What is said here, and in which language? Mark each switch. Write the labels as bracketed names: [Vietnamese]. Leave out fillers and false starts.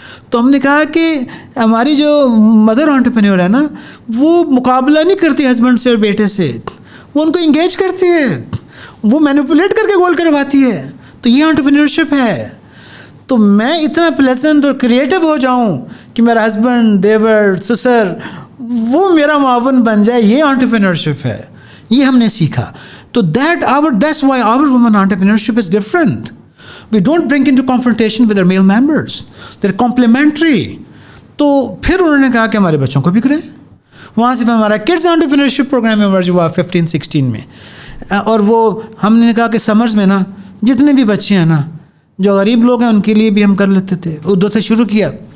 [Urdu] تو ہم نے کہا کہ ہماری جو مدر انٹرپرینور ہے نا, وہ مقابلہ نہیں کرتی ہسبینڈ سے اور بیٹے سے, وہ ان کو انگیج کرتی ہے, وہ مینیپولیٹ کر کے گول کرواتی ہے. تو یہ انٹرپرینورشپ ہے. تو میں اتنا پلیزنٹ اور کریٹو ہو جاؤں کہ میرا ہسبینڈ, دیور, سسر وہ میرا معاون بن جائے, یہ انٹرپرینورشپ ہے. یہ ہم نے سیکھا. [English] تو that's why our women entrepreneurship is different. We don't bring into confrontation with our male members. They're complementary. [Urdu] تو پھر انہوں نے کہا کہ ہمارے بچوں کو بھی کریں. وہاں سے ہمارا کڈز انٹرپرینورشپ پروگرام ایمرج ہوا 15-16 میں. اور وہ ہم نے کہا کہ سمرز میں نا جتنے بھی بچے ہیں نا, جو غریب لوگ ہیں ان کے لیے بھی ہم کر لیتے تھے. اردو سے شروع کیا.